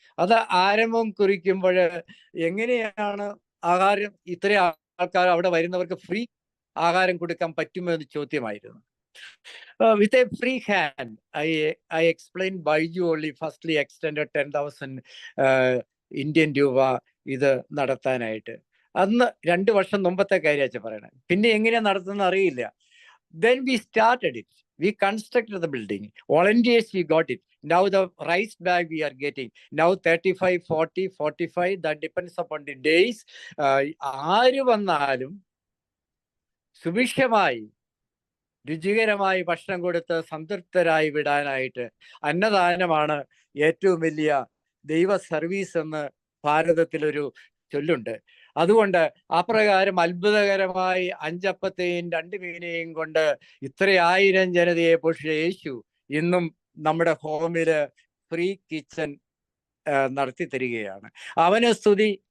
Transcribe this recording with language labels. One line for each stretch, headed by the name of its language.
Malayalam: അത് ആരംഭം കുറിക്കുമ്പോൾ എങ്ങനെയാണ് ആഹാരം ഇത്രയും ആൾക്കാർ അവിടെ വരുന്നവർക്ക് ഫ്രീ ആഹാരം കൊടുക്കാൻ പറ്റുമോ എന്ന് ചോദ്യമായിരുന്നു.
English: with a free hand I explained Baiju only firstly extended 10,000 Indian രൂപ
Malayalam: ഇത് നടത്താനായിട്ട്. അന്ന് 2 വർഷം മുമ്പത്തെ കാര്യമാണ് പറയണത്. പിന്നെ എങ്ങനെയാ നടത്തുന്നത് അറിയില്ല.
English: Then we started it. We constructed the building. Volunteers, we got it. Now the rice bag we are getting. Now 35, 40, 45, that depends upon the days.
Malayalam: ആര് വന്നാലും സുഭിക്ഷമായി രുചികരമായി ഭക്ഷണം കൊടുത്ത് സംതൃപ്തരായി വിടാനായിട്ട് അന്നദാനമാണ് ഏറ്റവും വലിയ ദൈവ സർവീസ് എന്ന് ഭാരതത്തിലൊരു ചൊല്ലുണ്ട്. അതുകൊണ്ട് അപ്രകാരം അത്ഭുതകരമായി 5 അപ്പത്തെയും 2 മീനെയും കൊണ്ട് ഇത്രയായിരം ജനതയെ പോഷിച്ച യേശു ഇന്നും നമ്മുടെ ഹോമില് ഫ്രീ കിച്ചൺ നടത്തി തരികയാണ്. അവന് സ്തുതി.